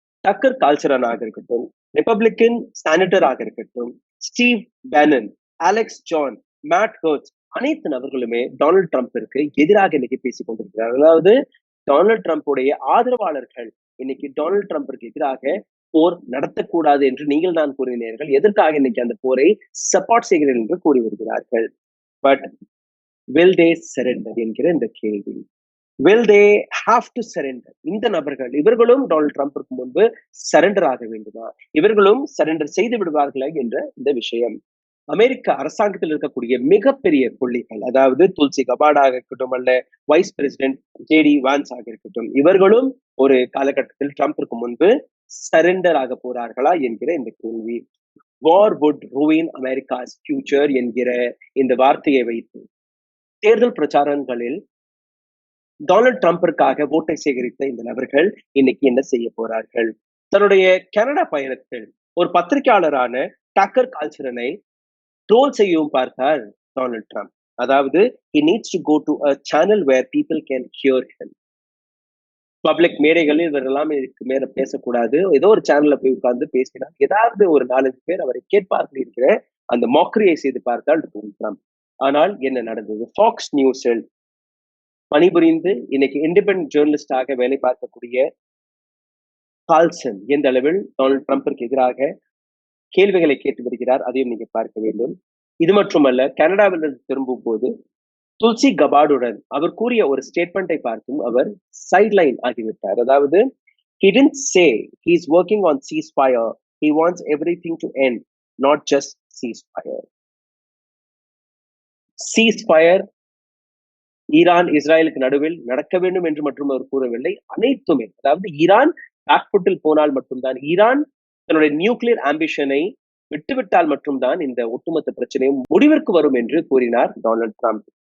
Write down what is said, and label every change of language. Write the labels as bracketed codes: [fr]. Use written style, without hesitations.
[ta] டக்கர் கால்சரனாக இருக்கட்டும், ரிபப்ளிகன் செனட்டராக இருக்கட்டும், Steve Bannon, Alex John, mat hertz, அனைத்து நபர்களுமே டொனால்ட் ட்ரம்பிற்கு எதிராக இன்னைக்கு பேசிக் கொண்டிருக்கிறார். அதாவது டொனால்ட் ட்ரம்புடைய ஆதரவாளர்கள் இன்னைக்கு டொனால்ட் ட்ரம்பிற்கு எதிராக போர் நடத்தக்கூடாது என்று நீங்கள் தான் கூறினீர்கள், எதற்காக இன்னைக்கு அந்த போரை சப்போர்ட் செய்கிறீர்கள் என்று கூறி வருகிறார்கள். [en] but will they surrender [ta] என்கிற இந்த கேள்வி, [en] will they have to surrender? [ta] இந்த நபர்கள் இவர்களும் டொனால்ட் ட்ரம்பிற்கு முன்பு சரண்டர் ஆக வேண்டுமா, இவர்களும் சரண்டர் செய்து விடுவார்களா என்ற இந்த விஷயம் அமெரிக்க அரசாங்கத்தில் இருக்கக்கூடிய மிகப்பெரிய புள்ளிகள், அதாவது துல்சி கபாடாக இருக்கட்டும் அல்ல வைஸ் பிரசிடென்ட் ஜேடி வான்ஸ் ஆக இருக்கட்டும், இவர்களும் ஒரு காலகட்டத்தில் ட்ரம்பிற்கு முன்பு சரண்டர் ஆக போறார்களா என்கிற இந்த கேள்வி. [en] war would ruin America's future [ta] என்கிற இந்த வார்த்தையை வைத்து தேர்தல் பிரச்சாரங்களில் டொனால்ட் ட்ரம்பிற்காக ஓட்டை சேகரித்த இந்த நபர்கள் இன்னைக்கு என்ன செய்ய போறார்கள்? தன்னுடைய கனடா பயணத்தில் ஒரு பத்திரிகையாளரான டக்கர் கால்சரனை ட்ரோல் செய்யவும் பார்த்தார் டொனால்ட் ட்ரம்ப். அதாவது [en] he needs to go to a channel where people can hear him. [ta] Public மேடைகளில் இவரெல்லாம் இதுக்கு மேல பேசக்கூடாது, ஏதோ ஒரு சேனல்ல போய் உட்கார்ந்து பேசினார், ஏதாவது ஒரு 4-5 பேர் அவரை கேட்பார்கள் இருக்கிற அந்த மொக்கரியை செய்து பார்த்தால் டொனால்ட் ட்ரம்ப். ஆனால் என்ன நடந்தது? ஃபாக்ஸ் நியூஸில் பணிபுரிந்து இன்னைக்கு இண்டிபெண்டன்ட் ஜேர்னலிஸ்டாக வேலை பார்க்கக்கூடிய கால்சன் எந்த அளவில் டொனால்ட் ட்ரம்பிற்கு எதிராக கேள்விகளை கேட்டு வருகிறார், அதையும் நீங்க பார்க்க வேண்டும். இது மட்டுமல்ல, கனடாவிலிருந்து திரும்பும் போது துல்சி கபாடுடன் அவர் கூறிய ஒரு ஸ்டேட்மெண்டை பார்த்தும் அவர் சைட்லைன் ஆகிவிட்டார். அதாவது [en] he didn't say he's working on ceasefire, he wants everything to end, not just ceasefire. [ta] ceasefire Iran இஸ்ரேலுக்கு நடுவில் நடக்க வேண்டும் என்று மட்டும் அவர் கூறவில்லை, அனைத்துமே, அதாவது ஈரான் பேக்ஃபுட்டில் போனால் மட்டும்தான், ஈரான் தன்னுடைய நியூக்ளியர் ஆம்பிஷனை விட்டுவிட்டால் மட்டும்தான் இந்த ஒட்டுமொத்த பிரச்சனையும் முடிவிற்கு வரும் என்று கூறினார் டொனால்ட் ட்ரம்ப்.